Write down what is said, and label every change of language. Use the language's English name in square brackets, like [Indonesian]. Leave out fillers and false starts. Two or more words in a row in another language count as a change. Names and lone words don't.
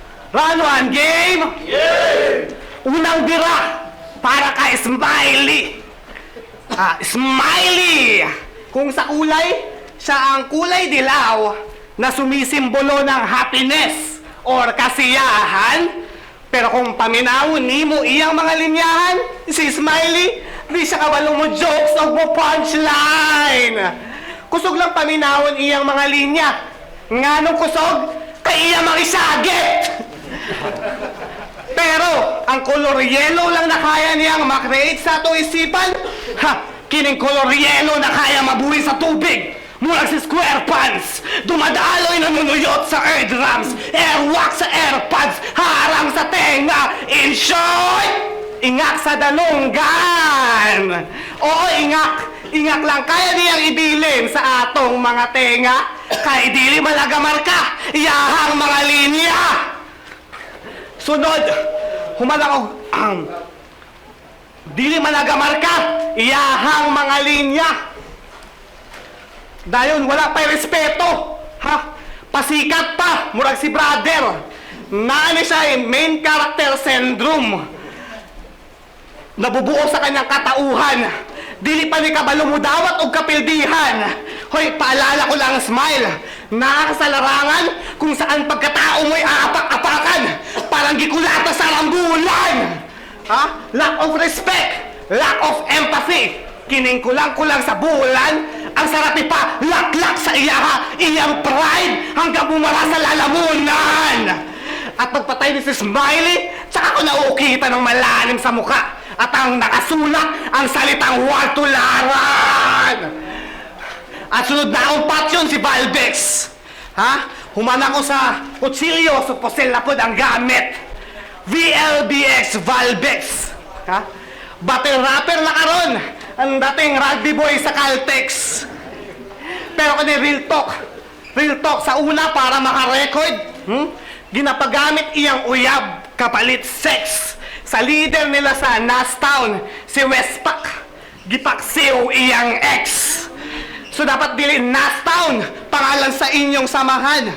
[English] Round 1, game! [Filipino] Unang bira para kay Smiley. Smiley! Kung sa kulay, siya ang kulay dilaw na sumisimbolo ng happiness or kasiyahan. [Cebuano] Pero kung paminawon ni mo iyang mga linyahan, si Smiley, di siya kawalo mo jokes o mo punchline. Kusog lang paminawon iyang mga linya. Nga nung kusog, kay iyang mga isagit. Pero, ang [English] color yellow [Cebuano] lang na kaya niyang makreate sa atong isipan, kining [English] color yellow [Cebuano] na kaya mabuhay sa tubig. [Filipino] Mula si Square Pants, dumadaloy na munuyot sa eardrums, airwalk sa airpods, harang sa tenga, [English] in short, [Cebuano] ingak sa dalunggan. Oo, ingak. Ingak lang kaya niyang ibilin sa atong mga tenga. Kaya idili malagamar ka, iyahang mga linya. Sunod, humalang dili malagamar ka, iyahang mga linya. Dayon, wala pa'y respeto. Pasikat pa, murag si brother. Naani siya main character syndrome. [Filipino] Nabubuo sa kanyang katauhan. [Cebuano] Dili pa ni kabalo mo dawat o kapildihan. Hoy, [Filipino] paalala ko lang, Smile. Nakakasalarangan kung saan pagkatao mo'y aapak-apakan. [Cebuano] Parang gikulata sa rambulan. [English] Lack of respect. Lack of empathy. [Cebuano] Kining kulang-kulang sa bulan. Ang sarapi pa, laklak sa iyaha. [Filipino] Iyang pride hanggang bumara sa lalamunan. At pagpatay ni si Smiley, tsaka ko naukita ng malalim sa mukha. At ang nakasulat ang salitang huwag tularan. At sunod na akong patyon si Valbex. [Cebuano] Humana ko sa kutsilyo, so posel na po ang gamit. VLBX Valbex. Battle rapper na karon ang dating rugby boy sa Caltex. Pero kung [English] real talk [Cebuano] sa una para makarecord, ginapagamit iyang uyab kapalit sex. Sa leader nila sa Nastown, si Westpac, gipaksiw iyang ex. So dapat dili Nastown, pangalan sa inyong samahan.